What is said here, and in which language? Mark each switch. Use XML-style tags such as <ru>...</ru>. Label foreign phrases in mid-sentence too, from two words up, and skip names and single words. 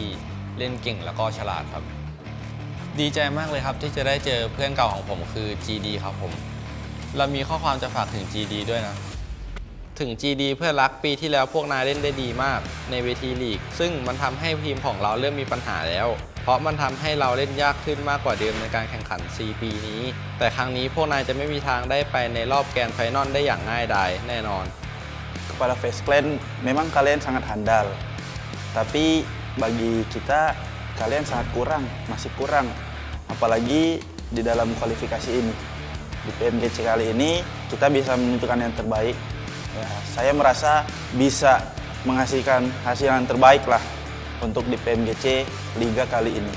<th>เล่นเก่งแล้วก็ฉลาดครับดีใจมากเลยครับที่จะได้เจอเพื่อนเก่าของผมคือ GD ครับผมเรามีข้อความจะฝากถึง GD ด้วยนะถึง GD เพื่อนรักปีที่แล้วพวกนายเล่นได้ดีมากในเวทีลีกซึ่งมันทำให้ทีมของเราเริ่มมีปัญหาแล้วเพราะมันทำให้เราเล่นยากขึ้นมากกว่าเดิมในการแข่งขัน 4 ปีนี้แต่ครั้งนี้พวกนายจะไม่มีทางได้ไปในรอบแกรนด์ไฟนอลได้อย่างง่ายดายแน่นอน</th> <id>Kepada Face Clan, memang kalian sangat handal. Tapi bagi kita, kalian sangat kurang, masih kurang. Apalagi di dalam kualifikasi ini. Di PMGC kali ini, kita bisa menentukan yang terbaik. Ya, saya merasa bisa menghasilkan hasil yang terbaik lah untuk di PMGC Liga kali ini.</id>